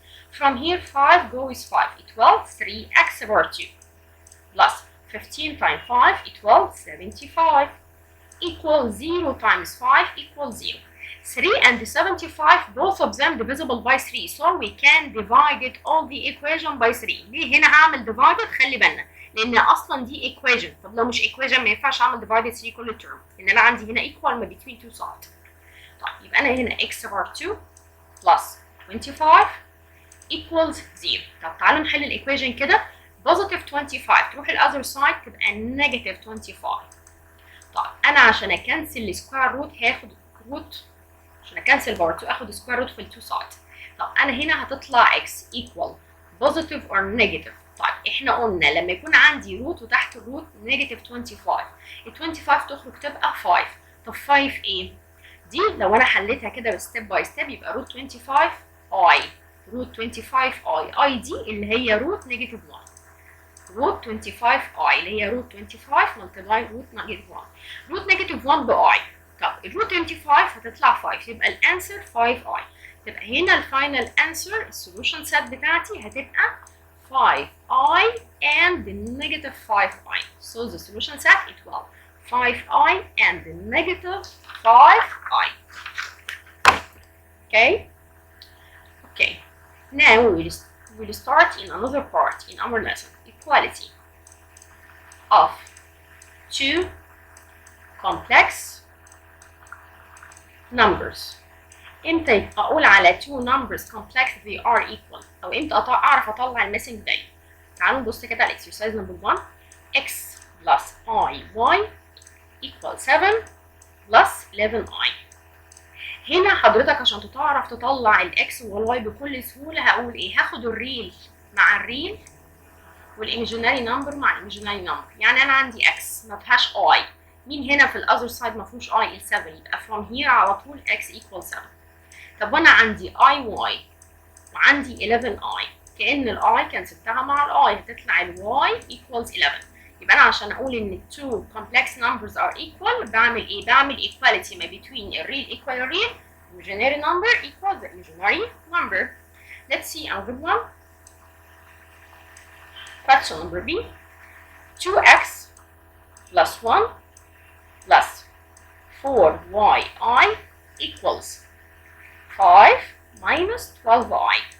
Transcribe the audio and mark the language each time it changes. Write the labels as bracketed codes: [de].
[en] From here 5 goes 5, it will 3x power 2 plus 15 times 5 equals 75. equals 0 times 5 equals 0. 3 and 75 both of them divisible by 3, so we can divide it all the equation by 3. [ar] ليه هنا هعمل divided؟ خلي بالنا لان اصلا دي equation. طب لو مش equation ما ينفعش اعمل divided 3 كل term، لان انا عندي هنا equal ما between two sides. طيب يبقى انا هنا x power 2 plus 25 equals 0. طب تعالوا نحل الايكويشن كده. positive 25 تروح الاذر سايد تبقى negative 25. طيب انا عشان اكنسل السكوير روت هاخد روت، عشان اكنسل باور 2 اخد سكوير روت في التو سايد. طب انا هنا هتطلع x equal positive or negative. طيب احنا قلنا لما يكون عندي روت وتحت الروت negative 25، ال 25 تخرج تبقى 5. طب 5 ايه؟ دي لو انا حليتها كده ستيب باي ستيب يبقى روت 25 i، روت 25 i دي اللي هي روت نيجاتيف 1، روت 25 i اللي هي روت 25 ملتبلاي روت نيجاتيف 1، روت نيجاتيف 1 باي. طب الروت 25 هتطلع 5، يبقى الانسر 5i. تبقى هنا الفاينل انسر السولوشن سيت بتاعتي هتبقى 5i and negative 5i. [en] So the solution set it will 5i and negative 5i. Okay. Now we'll start in another part in our lesson. Equality of two complex numbers. [ar] امتى اقول على two numbers complex they are equal، او امتى اعرف اطلع الميسنج value؟ تعالوا نبص كده على exercise number 1. [en] x plus y equal 7 plus 11i. [ar] هنا حضرتك عشان تعرف تطلع الاكس والواي بكل سهوله هقول ايه؟ هاخد الريل مع الريل والايماجيناري نمبر مع الايماجيناري نمبر. يعني انا عندي اكس ما فيهاش اي، مين هنا في الاذر سايد ما فيهوش اي؟ ال 7، يبقى from here على طول x equal 7. طب وانا عندي اي واي وعندي 11 اي، كأن الاي كنسبتها مع الاي هتطلع الواي equals 11. [en] يبقى انا عشان اقول ان two complex numbers are equal بعمل ايه؟ بعمل equality ما between a real equal a real, imaginary number equals the imaginary number. Let's see another one. Question number B. 2x plus 1 plus 4yi equals 5 minus 12i.